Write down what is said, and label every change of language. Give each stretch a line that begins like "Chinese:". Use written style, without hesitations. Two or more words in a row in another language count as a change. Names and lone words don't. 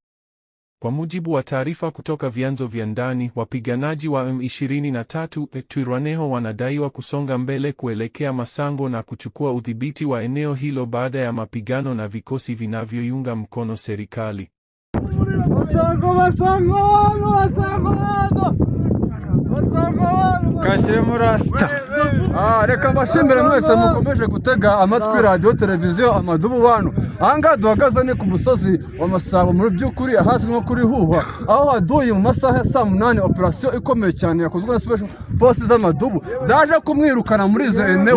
Swahili: Kwa mujibu wa taarifa kutoka vyanzo vya ndani, wapiganaji wa M23 Twirwaneho wanadaiwa kusonga mbele kuelekea Masango na kuchukua udhibiti wa eneo hilo baada ya mapigano na vikosi vinavyoiunga mkono serikali.
Kinyarwanda: Kashyiremo rasita. Reka mbashimire mwese mukomeje gutega amatwi radiyo televiziyo Amadubu Bantu. Ahangaha duhagaze ni ku musozi wa Masabo muri by'ukuri ahazwi nko kuri Huhwa, aho haduye mu masaha ya saa 8 operasiyo ikomeye cyane yakozwe na
English: Special Forces
Kinyarwanda: z'Amadubu zaje kumwirukana muri izo eneo.